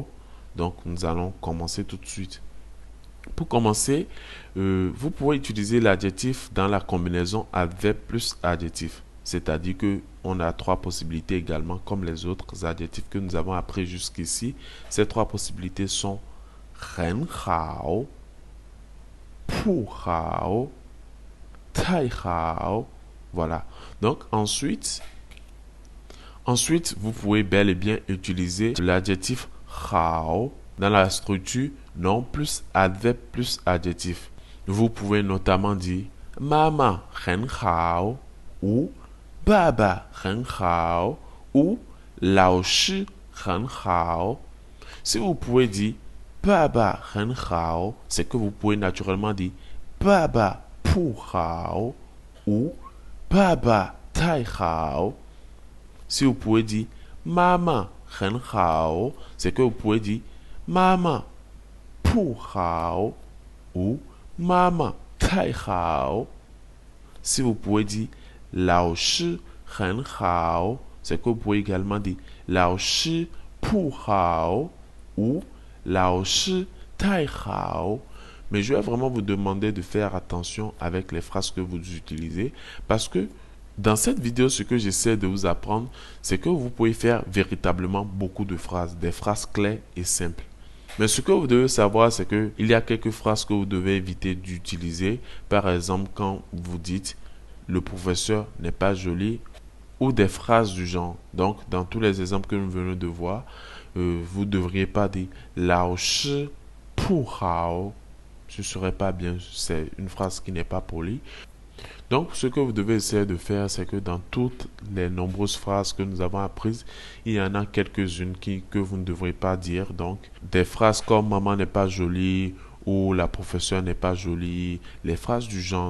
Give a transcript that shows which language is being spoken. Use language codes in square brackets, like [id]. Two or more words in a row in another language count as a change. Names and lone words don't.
[fr] Donc nous allons commencer tout de suite. Pour commencer, vous pouvez utiliser l'adjectif dans la combinaison adverbe plus adjectif. C'est-à-dire que on a trois possibilités également, comme les autres adjectifs que nous avons appris jusqu'ici. Ces trois possibilités sont [zh] 很好, 不好, 太好. [fr] Voilà. Donc ensuite, vous pouvez bel et bien utiliser l'adjectif hao dans la structure nom plus adverbe plus adjectif. Vous pouvez notamment dire Maman [zh] 很好 [fr] ou [zh] Baba 很好 [fr] ou [zh] 老师很好. [fr] Si vous pouvez dire [zh] Baba 很好, [fr] c'est que vous pouvez naturellement dire [zh] Baba 不好 [fr] ou [zh] Baba 太好. [fr] Si vous pouvez dire Maman [zh] 很好, [fr] c'est que vous pouvez dire Maman [zh] 不好 [fr] ou Maman [zh] 太好. [fr] Si vous pouvez dire [zh] 老师很好, [fr] c'est que vous pouvez également dire [zh] 老师不好 [fr] ou [zh] 老师太好. [fr] Mais je vais vraiment vous demander de faire attention avec les phrases que vous utilisez parce que dans cette vidéo, ce que j'essaie de vous apprendre, c'est que vous pouvez faire véritablement beaucoup de phrases, des phrases claires et simples. Mais ce que vous devez savoir, c'est qu'il y a quelques phrases que vous devez éviter d'utiliser. Par exemple, quand vous dites le professeur n'est pas joli ou des phrases du genre. Donc, dans tous les exemples que nous venons de voir, vous ne devriez pas dire [zh] 老师不好. [fr] Ce ne serait pas bien, c'est une phrase qui n'est pas polie. Donc, ce que vous devez essayer de faire, c'est que dans toutes les nombreuses phrases que nous avons apprises, il y en a quelques-unes que vous ne devrez pas dire. Donc, des phrases comme maman n'est pas jolie ou la professeure n'est pas jolie, les phrases du genre.